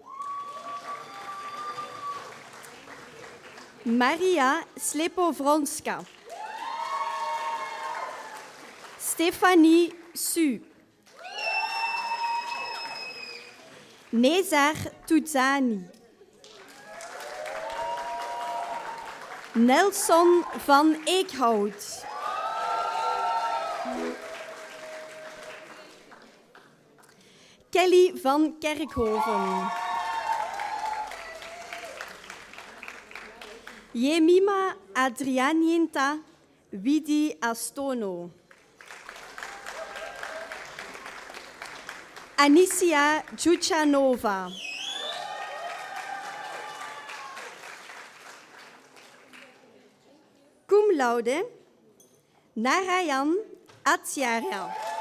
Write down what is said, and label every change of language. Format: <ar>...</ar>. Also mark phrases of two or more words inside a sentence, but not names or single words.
<en>Maria Slepovronska. Stefanie Su. Nezar Tuzani. Nelson van Eekhout. Kelly van Kerkhoven. Jemima Adrianienta Widi Astono. Anicia Juchanova.</en> <la>Cum laude</la> <en>Narayan Acharya.</en>